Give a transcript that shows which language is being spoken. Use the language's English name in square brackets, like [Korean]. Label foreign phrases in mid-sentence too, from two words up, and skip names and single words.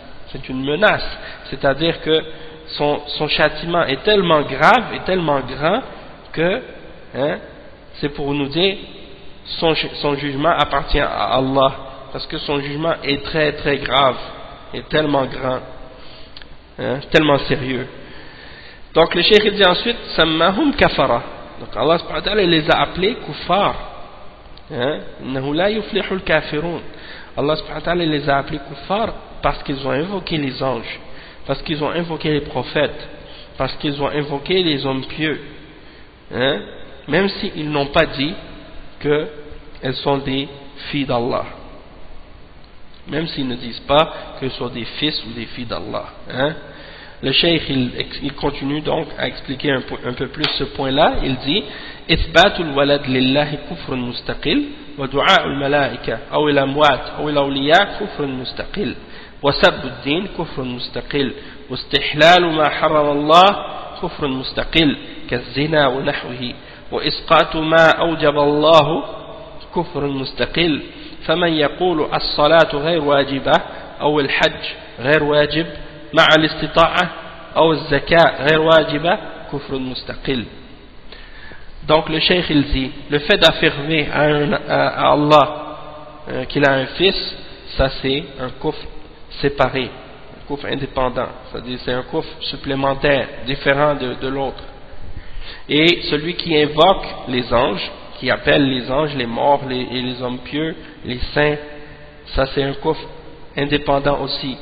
[French] C'est une menace, c'est-à-dire que son châtiment est tellement grave et tellement grand que c'est pour nous dire son jugement appartient à Allah, parce que son jugement est très très grave et tellement grand, tellement sérieux. Donc le cheikh dit ensuite [Arabic] سماهم كفارا, [French] donc Allah [Arabic] سبحانه وتعالى [French] les a appelés kuffar. [Arabic] إنه لا يفلح الكافرون. [French] Allah [Arabic] سبحانه وتعالى [French] les a appelés kuffar parce qu'ils ont invoqué les anges, parce qu'ils ont invoqué les prophètes, parce qu'ils ont invoqué les hommes pieux, même s'ils n'ont pas dit qu'elles sont des filles d'Allah, même s'ils ne disent pas qu'elles sont des fils ou des filles d'Allah. Le cheikh il continue donc à expliquer un peu plus ce point-là. Il dit [Arabic] إثبات الولد لله كفر مستقل ودعاء الملائكة أو الأموات أو الأولياء كفر مستقل وسب الدين كفر مستقل واستحلال ما حرم الله كفر مستقل كالزنا ونحوه وإسقاط ما أوجب الله كفر مستقل فمن يقول الصلاة غير واجبة أو الحج غير واجب مع الاستطاعة أو الزكاة غير واجبة كفر مستقل. [French] Donc le cheikh il dit, le fait d'affirmer à Allah qu'il a un fils, ça c'est un kufr séparé, un kufr indépendant, c'est-à-dire c'est un kufr supplémentaire, différent de l'autre. Et celui qui invoque les anges, qui appelle les anges, les morts et les hommes pieux, les saints, ça c'est un kufr indépendant aussi.